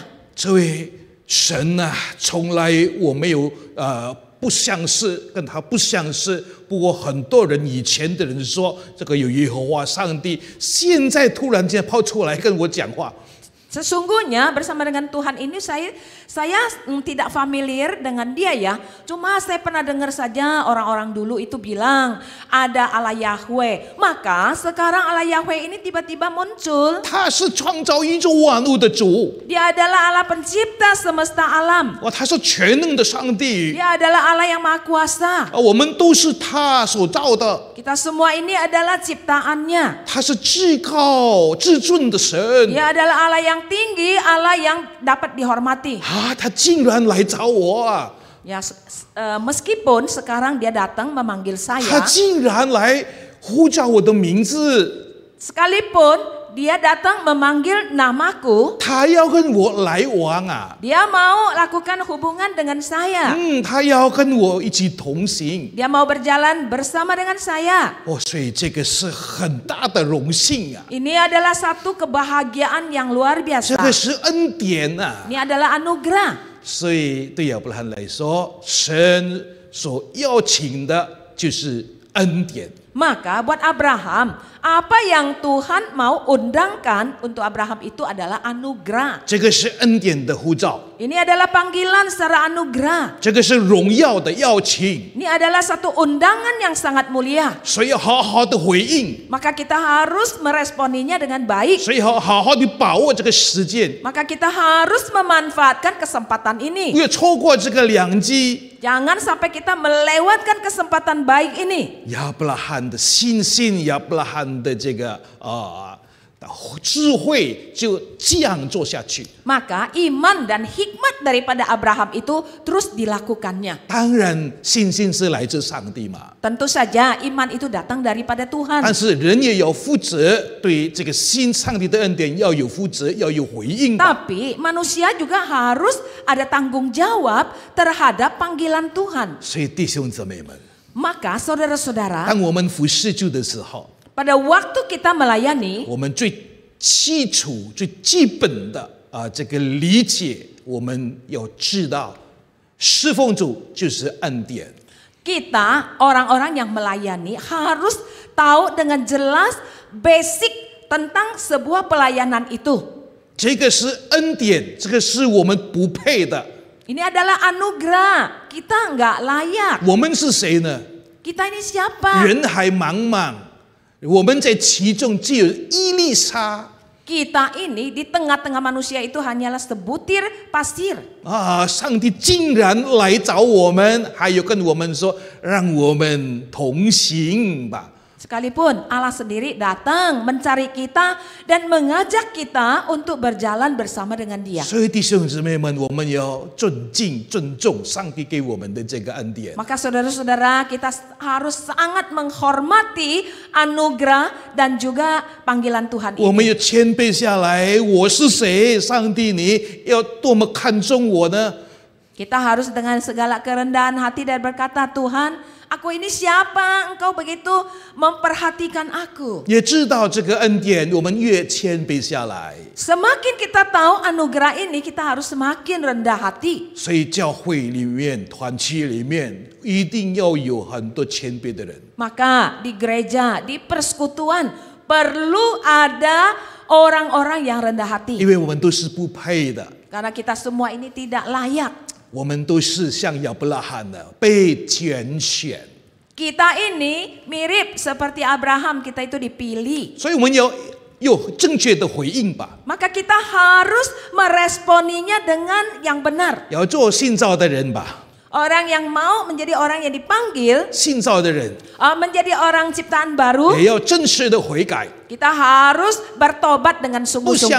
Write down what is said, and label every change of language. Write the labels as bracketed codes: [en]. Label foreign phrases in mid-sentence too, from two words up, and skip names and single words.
[zh] 这位神啊，从来我没有不相识，跟他不相识。不过很多人以前的人说，这个有耶和华上帝，现在突然间跑出来跟我讲话。 [id] Sesungguhnya bersama dengan Tuhan ini saya tidak familiar dengan dia ya. Cuma saya pernah dengar saja orang-orang dulu itu bilang ada Allah Yahweh. Maka sekarang Allah Yahweh ini tiba-tiba muncul. [zh] 他是创造宇宙万物的主， [id] Dia adalah Allah pencipta semesta alam. [zh] 他是全能的上帝， [id] Dia adalah Allah yang maha kuasa. [zh] 我们都是他所造的。 [id] Kita semua ini adalah ciptaannya. [zh] 他是至高至尊的神 [id] Dia adalah Allah yang tinggi, Allah yang dapat dihormati. [zh] 啊！他竟然来找我啊！ [id] Ya, meskipun sekarang dia datang memanggil [zh] 他 [id] saya, [zh] 竟然来呼叫我的名字， [id] sekalipun dia datang memanggil namaku, [zh] 他要跟我来往啊！ [id] dia mau lakukan hubungan dengan saya. [zh] 他要跟我一起同行 [id] Dia mau berjalan bersama dengan saya. [zh] 哦，所以这个是很大的荣幸啊！ [id] Ini adalah satu kebahagiaan yang luar [zh] 这 [id] biasa. [zh] 个是恩典啊！ [id] Ini adalah anugerah. [zh] 所以对亚伯拉罕来说，神所邀请的就是恩典。 [id] Maka buat Abraham, apa yang Tuhan mau undangkan untuk Abraham itu adalah anugerah. [zh] 这个是恩典的呼召， [id] Ini adalah panggilan secara anugerah. [zh] 这个是荣耀的邀请， [id] Ini adalah satu undangan yang sangat mulia. [zh] 所以要好好的回应， [id] Maka kita harus meresponinya dengan baik. [zh] 所以好好的把握这个时间， [id] Maka kita harus memanfaatkan kesempatan [zh] 不 [id] ini. [zh] 要错过这个良机。 [id] Jangan sampai kita melewatkan kesempatan baik ini. [zh] 亚伯拉罕的信心，亚伯拉罕的这个智慧就这样做下去。 [id] Maka iman dan hikmat daripada Abraham itu terus dilakukannya. [zh] 当然，信心是来自上帝嘛， [id] Tentu saja iman itu datang daripada Tuhan. [zh] 但是人也有负责，对这个上帝的恩典要有负责，要有回应嘛。 [id] Tapi manusia juga harus ada tanggung jawab terhadap panggilan Tuhan. [zh] 所以弟兄姊妹们， [id] Maka saudara-saudara, [zh] 当我们服侍主的时候， [id] pada waktu kita melayani, [zh] 我们最基础、最基本的这个理解，我们要知道，侍奉主就是恩典。 [id] kita orang-orang yang melayani harus tahu dengan jelas basic tentang sebuah pelayanan itu. [zh] 这个是恩典，这个是我们不配的。 [id] Ini adalah anugerah, kita nggak layak. [zh] 我们是谁呢？ [id] Kita ini siapa? [zh] 人海茫茫，我们在其中只有一粒沙 [id] Kita ini di tengah-tengah manusia itu hanyalah sebutir pasir. [zh] 啊！上帝竟然来找我们，还有跟我们说，让我们同行吧。 [id] Sekalipun Allah sendiri datang mencari kita dan mengajak kita untuk berjalan bersama dengan Dia. [zh] 所以弟兄姊妹们，我们要尊敬、尊重上帝给我们的这个恩典。 [id] Maka saudara-saudara, kita harus sangat menghormati anugerah dan juga panggilan Tuhan [zh] 我们 [id] ini. [zh] 要谦卑下来，我是谁？上帝，你要多么看重我呢？ [id] Kita harus dengan segala kerendahan hati dan berkata, Tuhan, aku ini siapa? Engkau begitu memperhatikan aku. [zh] 也知道这个恩典，我们越谦卑下来， [id] Semakin kita tahu anugerah ini, kita harus semakin rendah hati. [zh] 所以教会里面、团契里面，一定要有很多谦卑的人。 [id] Maka di gereja, di persekutuan perlu ada orang-orang yang rendah hati. [zh] 因为我们都是不配的， [id] Karena kita semua ini tidak layak. [zh] 我们都是像亚伯拉罕的被拣选， [id] Kita ini mirip seperti Abraham, kita itu dipilih. [zh] 所以我们要有正确的回应吧。 [id] Maka kita harus meresponinya dengan yang benar. [zh] 要做信造的人吧， [id] Orang yang mau menjadi orang yang dipanggil, [zh] 信造的人 [id] menjadi orang ciptaan baru, [zh] 也要正式的悔改， [id] kita harus bertobat dengan [zh] 不像